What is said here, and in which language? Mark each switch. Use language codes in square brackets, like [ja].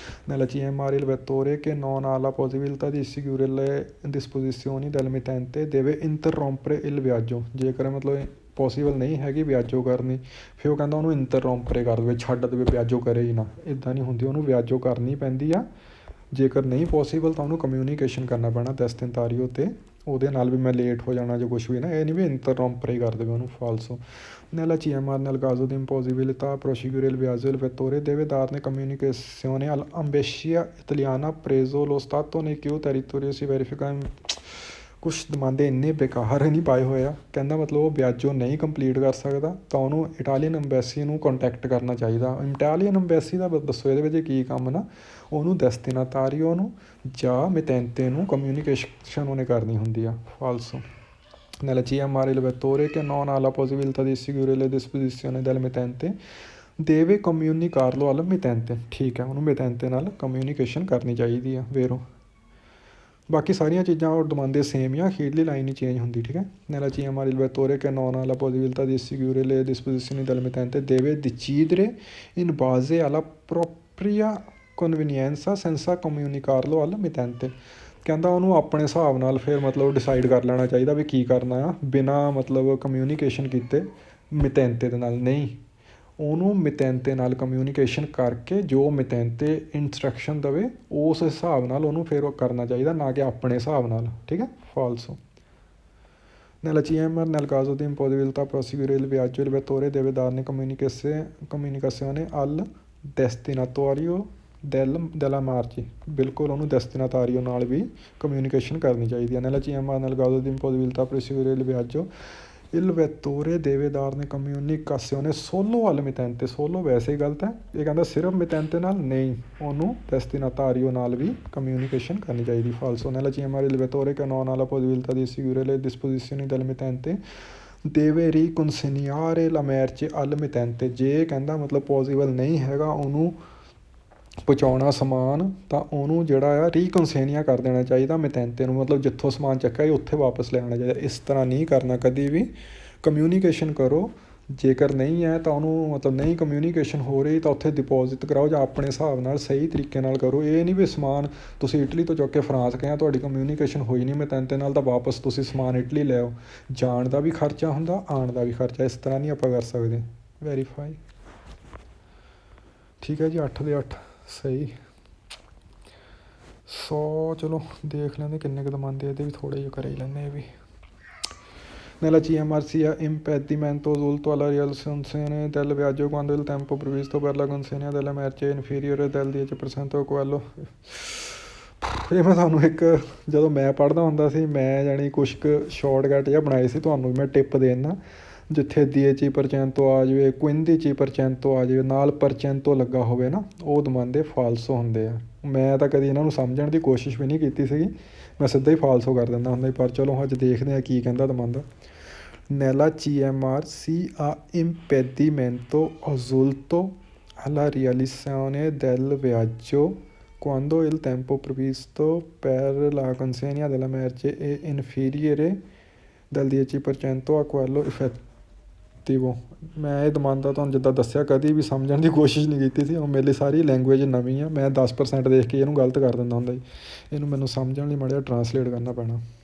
[it] Nella CMR il vettore che non ha la possibilità di seguire le disposizioni del mittente deve interrompere il viaggio, [pa] ਜੇਕਰ ਮਤਲਬ possible ਨਹੀਂ ਹੈਗੀ ਵਿਆਜੋ ਕਰਨੀ ਫਿਰ ਉਹ ਕਹਿੰਦਾ ਉਹਨੂੰ ਇੰਟਰਰੋਂਪਰੇ ਕਰ ਦੇਵੇ, ਛੱਡ ਦੇਵੇ, ਵਿਆਜੋ ਕਰੇ ਹੀ ਨਾ। ਇੱਦਾਂ ਨਹੀਂ ਹੁੰਦੀ, ਉਹਨੂੰ ਵਿਆਜੋ ਕਰਨੀ ਪੈਂਦੀ ਆ। ਜੇਕਰ ਨਹੀਂ ਪੋਸੀਬਲ ਤਾਂ ਉਹਨੂੰ ਕਮਿਊਨੀਕੇਸ਼ਨ ਕਰਨਾ ਪੈਣਾ ਡੈਸਟੀਨਾਤਾਰੀਓ 'ਤੇ, ਉਹਦੇ ਨਾਲ ਵੀ ਮੈਂ ਲੇਟ ਹੋ ਜਾਣਾ ਜਾਂ ਕੁਛ ਵੀ ਨਾ, ਇਹ ਨਹੀਂ ਵੀ ਇੰਟਰਰੋਂਪਰੇ ਕਰ ਦੇਵੇ ਉਹਨੂੰ। ਫਾਲਸੋ। [it] Nella CMR nel caso di impossibilità a proseguire il viaggio il vettore deve darne comunicazione all'ambascia italiana presso lo stato nel cui territorio si verifica। [pa] ਕੁਛ ਦਮਾਂਦੇ ਇੰਨੇ ਬੇਕਾਰ ਨਹੀਂ ਪਾਏ ਹੋਏ ਆ, ਕਹਿੰਦਾ ਮਤਲਬ ਉਹ ਵਿਆਜੋ ਨਹੀਂ ਕੰਪਲੀਟ ਕਰ ਸਕਦਾ ਤਾਂ ਉਹਨੂੰ ਇਟਾਲੀਅਨ ਅੰਬੈਸੀ ਨੂੰ ਕੰਟੈਕਟ ਕਰਨਾ ਚਾਹੀਦਾ। ਇਟਾਲੀਅਨ ਅੰਬੈਸੀ ਦਾ ਦੱਸੋ ਇਹਦੇ ਵਿੱਚ ਕੀ ਕੰਮ ਨਾ, ਉਹਨੂੰ ਡੈਸਟੀਨਾਤਾਰੀਓ ਨੂੰ ਜਾਂ ਮਿਤੈਂਤੇ ਨੂੰ ਕਮਿਊਨੀਕੇਸ਼ਨ ਉਹਨੇ ਕਰਨੀ ਹੁੰਦੀ ਆ। ਫਾਲਸੋ। [it] Nella CMR il vettore che non ha la possibilità di seguire le disposizioni del mittente deve comunicarlo al mittente, [pa] ਠੀਕ ਹੈ, ਉਹਨੂੰ ਮਿਤੈਂਤੇ ਨਾਲ ਕਮਿਊਨੀਕੇਸ਼ਨ ਕਰਨੀ ਚਾਹੀਦੀ ਆ। ਵੇਰੋ ਬਾਕੀ ਸਾਰੀਆਂ ਚੀਜ਼ਾਂ ਉਹ ਦਮਾਂਦੇ ਸੇਮ ਆ, ਅਖੀਰਲੀ ਲਾਈਨ ਹੀ ਚੇਂਜ ਹੁੰਦੀ, ਠੀਕ ਹੈ। [it] Nella CMR il vettore che non ha la possibilità di seguire le disposizioni del mittente deve decidere in base alla propria convenienza senza comunicarlo al mittente, [pa] ਕਹਿੰਦਾ ਉਹਨੂੰ ਆਪਣੇ ਹਿਸਾਬ ਨਾਲ ਫਿਰ ਮਤਲਬ ਡਿਸਾਈਡ ਕਰ ਲੈਣਾ ਚਾਹੀਦਾ ਵੀ ਕੀ ਕਰਨਾ ਆ, ਬਿਨਾਂ ਮਤਲਬ ਕਮਿਊਨੀਕੇਸ਼ਨ ਕੀਤੇ ਮਿਤੈਂਤੇ ਦੇ ਨਾਲ ਨਹੀਂ। ਉਹਨੂੰ ਮਿਤੈਂਤੇ ਨਾਲ ਕਮਿਊਨੀਕੇਸ਼ਨ ਕਰਕੇ ਜੋ ਮਿਤੈਂਤੇ ਇੰਸਟਰਕਸ਼ਨ ਦੇਵੇ ਉਸ ਹਿਸਾਬ ਨਾਲ ਉਹਨੂੰ ਫਿਰ ਉਹ ਕਰਨਾ ਚਾਹੀਦਾ, ਨਾ ਕਿ ਆਪਣੇ ਹਿਸਾਬ ਨਾਲ, ਠੀਕ ਹੈ। ਫਾਲਸੋ। [it] Nella CMR nel caso di impossibilità a proseguire il viaggio il vettore deve darne comunicazione al destinatario della marci, [pa] ਬਿਲਕੁਲ ਉਹਨੂੰ ਡੈਸਟੀਨਾਤਾਰੀਓ ਨਾਲ ਵੀ ਕਮਿਊਨੀਕੇਸ਼ਨ ਕਰਨੀ ਚਾਹੀਦੀ ਹੈ। [it] Nella CMR nel caso di impossibilità a proseguire il viaggio il vettore deve darne comunicazione solo al mittente, solo [pa] ਵੈਸੇ ਹੀ ਗਲਤ ਹੈ, ਇਹ ਕਹਿੰਦਾ ਸਿਰਫ ਮਿਤੈਂਤੇ ਨਾਲ ਨਹੀਂ, ਉਹਨੂੰ ਡੈਸਟੀਨਾਤਾਰੀਓ ਨਾਲ ਵੀ ਕਮਿਊਨੀਕੇਸ਼ਨ ਕਰਨੀ ਚਾਹੀਦੀ। ਫਾਲਸੋ। [it] Nella CMR il vettore che non ha la possibilità di seguire le disposizioni del mittente deve riconsegnare la merce al mittente, [pa] ਜੇ ਕਹਿੰਦਾ ਮਤਲਬ ਪੋਸੀਬਲ ਨਹੀਂ ਹੈਗਾ ਉਹਨੂੰ ਪਹੁੰਚਾਉਣਾ ਸਮਾਨ, ਤਾਂ ਉਹਨੂੰ ਜਿਹੜਾ ਆ ਰੀਕਨਸੇਨੀਆ ਕਰ ਦੇਣਾ ਚਾਹੀਦਾ ਮਿਤੈਂਤੇ ਨੂੰ, ਮਤਲਬ ਜਿੱਥੋਂ ਸਮਾਨ ਚੱਕਿਆ ਉੱਥੇ ਵਾਪਸ ਲੈ ਆਉਣਾ ਚਾਹੀਦਾ। ਇਸ ਤਰ੍ਹਾਂ ਨਹੀਂ ਕਰਨਾ ਕਦੀ ਵੀ, ਕਮਿਊਨੀਕੇਸ਼ਨ ਕਰੋ। ਜੇਕਰ ਨਹੀਂ ਹੈ ਤਾਂ ਉਹਨੂੰ ਮਤਲਬ ਨਹੀਂ ਕਮਿਊਨੀਕੇਸ਼ਨ ਹੋ ਰਹੀ ਤਾਂ ਉੱਥੇ ਡਿਪੋਜ਼ਿਟ ਕਰਾਓ ਜਾਂ ਆਪਣੇ ਹਿਸਾਬ ਨਾਲ ਸਹੀ ਤਰੀਕੇ ਨਾਲ ਕਰੋ। ਇਹ ਨਹੀਂ ਵੀ ਸਮਾਨ ਤੁਸੀਂ ਇਟਲੀ ਤੋਂ ਚੁੱਕ ਕੇ ਫਰਾਂਸ ਗਏ, ਤੁਹਾਡੀ ਕਮਿਊਨੀਕੇਸ਼ਨ ਹੋਈ ਨਹੀਂ ਮਿਤੈਂਤੇ ਨਾਲ ਤਾਂ ਵਾਪਸ ਤੁਸੀਂ ਸਮਾਨ ਇਟਲੀ ਲੈ ਆਓ, ਜਾਣ ਦਾ ਵੀ ਖਰਚਾ ਹੁੰਦਾ, ਆਉਣ ਦਾ ਵੀ ਖਰਚਾ। ਇਸ ਤਰ੍ਹਾਂ ਨਹੀਂ ਆਪਾਂ ਕਰ ਸਕਦੇ। ਵੈਰੀਫਾਈ। ਠੀਕ ਹੈ ਜੀ। 8 ਦੇ 8 ਸਹੀ। 100 ਚਲੋ ਦੇਖ ਲੈਂਦੇ ਕਿੰਨੇ ਕੁ ਦਮਾਂਦੇ, ਇਹਦੇ ਵੀ ਥੋੜ੍ਹੇ ਜਿਹੇ ਕਰ ਹੀ ਲੈਂਦੇ ਇਹ ਵੀ। [it] Nella CMR sia impedimento risultato alla realizzazione del viaggio quando il tempo previsto per la consegna della merce è inferiore del 10% a quello। [pa] ਇਹ ਮੈਂ ਤੁਹਾਨੂੰ ਇੱਕ ਜਦੋਂ ਮੈਂ ਪੜ੍ਹਦਾ ਹੁੰਦਾ ਸੀ, ਮੈਂ ਜਾਣੀ ਕੁਛ ਕੁ ਸ਼ਾਰਟਕਟ ਜਿਹਾ ਬਣਾਏ ਸੀ, ਤੁਹਾਨੂੰ ਵੀ ਮੈਂ ਟਿਪ ਦੇ ਦਿੰਦਾ ਜਿੱਥੇ dieci% ਆ ਜਾਵੇ, quindici% ਆ ਜਾਵੇ, ਨਾਲ percento ਲੱਗਾ ਹੋਵੇ ਨਾ, ਉਹ ਦਮਾਂਦੇ ਫਾਲਸੋ ਹੁੰਦੇ ਆ। ਮੈਂ ਤਾਂ ਕਦੀ ਇਹਨਾਂ ਨੂੰ ਸਮਝਣ ਦੀ ਕੋਸ਼ਿਸ਼ ਵੀ ਨਹੀਂ ਕੀਤੀ ਸੀਗੀ, ਮੈਂ ਸਿੱਧਾ ਹੀ ਫਾਲਸੋ ਕਰ ਦਿੰਦਾ ਹੁੰਦਾ ਸੀ। ਪਰ ਚਲੋ ਅੱਜ ਦੇਖਦੇ ਹਾਂ ਕੀ ਕਹਿੰਦਾ ਦਮਾਂਦਾ। [it] Nella CMR si ha impedimento assolto alla realizzazione del viaggio quando il tempo previsto per la consegna della merce è inferiore del 10% a quello effettivo। [pa] ਮੈਂ ਇਹ ਦਮਾਂਦਾ ਤੁਹਾਨੂੰ ਜਿੱਦਾਂ ਦੱਸਿਆ ਕਦੀ ਵੀ ਸਮਝਣ ਦੀ ਕੋਸ਼ਿਸ਼ ਨਹੀਂ ਕੀਤੀ ਸੀ। ਉਹ ਮੇਰੇ ਲਈ ਸਾਰੀ ਲੈਂਗੁਏਜ ਨਵੀਂ ਆ। ਮੈਂ 10% ਦੇਖ ਕੇ ਇਹਨੂੰ ਗਲਤ ਕਰ ਦਿੰਦਾ ਹੁੰਦਾ ਜੀ। ਇਹਨੂੰ ਮੈਨੂੰ ਸਮਝਣ ਲਈ ਮਾੜਾ ਜਿਹਾ ਟਰਾਂਸਲੇਟ ਕਰਨਾ ਪੈਣਾ।